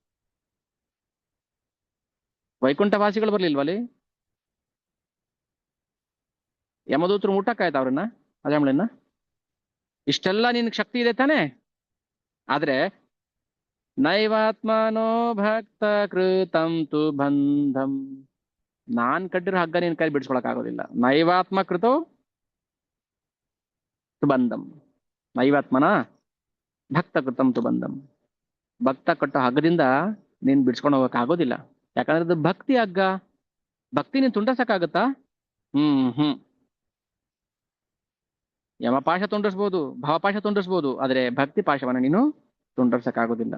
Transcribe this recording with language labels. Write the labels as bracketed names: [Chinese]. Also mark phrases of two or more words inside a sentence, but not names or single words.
[Kannada] ವೈಕುಂಠವಾಸಿಗಳು ಬರ್ಲಿಲ್ವಾ ಅಲ್ಲಿ? ಯಮದೂತರು ಮುಟ್ಟಕ್ಕಾಯ್ತ ಅವ್ರನ್ನ, ಅಜಾಮಳನ್ನ? ಇಷ್ಟೆಲ್ಲ ನಿನ್ ಶಕ್ತಿ ಇದೆ ತಾನೆ. ಆದ್ರೆ [Sanskrit] ನೈವಾತ್ಮನೋ ಭಕ್ತ ಕೃತಂ ತು ಬಂಧಂ, [Kannada] ನಾನ್ ಕಟ್ಟಿರೋ ಹಗ್ಗ ನಿನ್ ಕೈ ಬಿಡಿಸ್ಕೊಳಕ್ ಆಗೋದಿಲ್ಲ. [Sanskrit] ನೈವಾತ್ಮ ಕೃತೋ ತು ಬಂಧಂ, ನೈವಾತ್ಮನ ಭಕ್ತ ಕೃತಂ ತು ಬಂಧಂ. [Kannada] ಭಕ್ತ ಕಟ್ಟೋ ಹಗ್ಗದಿಂದ ನೀನ್ ಬಿಡ್ಸ್ಕೊಂಡು ಹೋಗಕ್ ಆಗೋದಿಲ್ಲ. ಯಾಕಂದ್ರೆ ಅದು ಭಕ್ತಿ ಹಗ್ಗ. ಭಕ್ತಿ ನೀನ್ ತುಂಡರ್ಸಕ್ಕಾಗತ್ತಾ? ಹ್ಮ್ ಯಮಪಾಶ ತುಂಡರ್ಸ್ಬೋದು, ಭಾವಪಾಶ ತುಂಡರ್ಸ್ಬೋದು, ಆದ್ರೆ ಭಕ್ತಿ ಪಾಶವನ್ನ ನೀನು ತುಂಡರ್ಸಕ್ಕಾಗೋದಿಲ್ಲ.